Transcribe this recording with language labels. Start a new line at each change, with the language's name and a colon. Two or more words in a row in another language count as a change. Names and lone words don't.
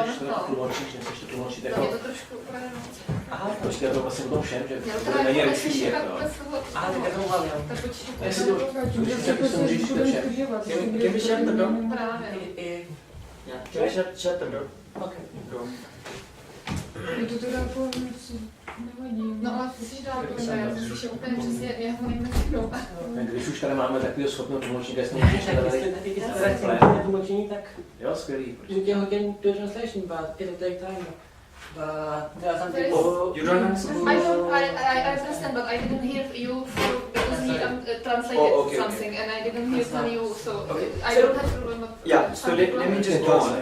English: Can we shut the door? Yeah, can we shut the door? Okay. Door.
Czech: No ale musíš dát tohle, já jsem slyšel úplně přesně jeho nejmenšího. Když už tady máme takového schopného tlumočníka, jsme tlumočení, tak jo, skvělý.
English: you can do translation, but it'll take time. But there are some people You don't understand? I understand, but I didn't hear you because he translated something and I didn't hear from you, so Okay. I don't have to remember. Yeah, so let me just go on.